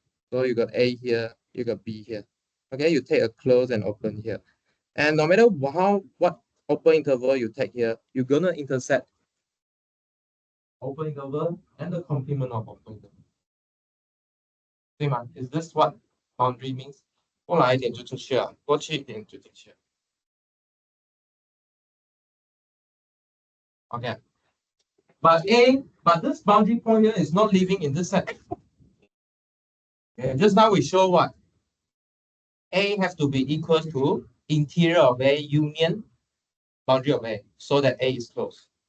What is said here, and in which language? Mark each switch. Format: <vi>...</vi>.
<en>So you got A here, you got B here. Okay, you take a close and open here. And no matter what open interval you take here, you're gonna intersect open interval and the complement of open interval.</en> <zh>对吗</zh> <en>？Is this what boundary means？</en> <zh>过来一点就出去了，过去一点就进去了。</zh> <en>Okay. But this boundary point here is not living in this set. Okay, just now we show what? A has to be equal to interior of A union boundary of A, so that A is closed.</en>